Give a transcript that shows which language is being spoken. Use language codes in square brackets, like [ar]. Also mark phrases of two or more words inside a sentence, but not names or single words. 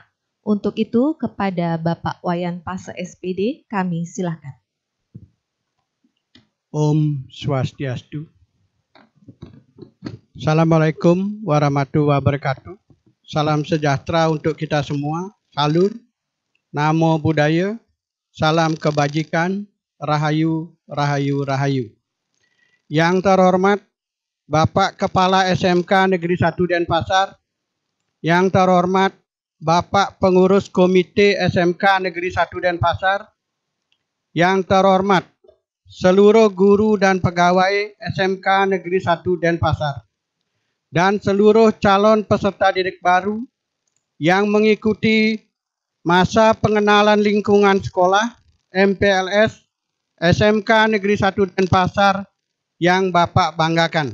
[id] Untuk itu, kepada Bapak Wayan Pase SPD, kami silakan. [sa] Om Swastiastu. [ar] السلام عليكم ورحمة الله وبركاته. [id] Salam sejahtera untuk kita semua. Salut, [pi] namo buddhaya, [id] salam kebajikan, [jv] rahayu, rahayu, rahayu. [id] Yang terhormat Bapak Kepala SMK Negeri 1 Denpasar, yang terhormat Bapak Pengurus Komite SMK Negeri 1 Denpasar, yang terhormat seluruh guru dan pegawai SMK Negeri 1 Denpasar, dan seluruh calon peserta didik baru yang mengikuti masa pengenalan lingkungan sekolah MPLS SMK Negeri 1 Denpasar yang Bapak banggakan.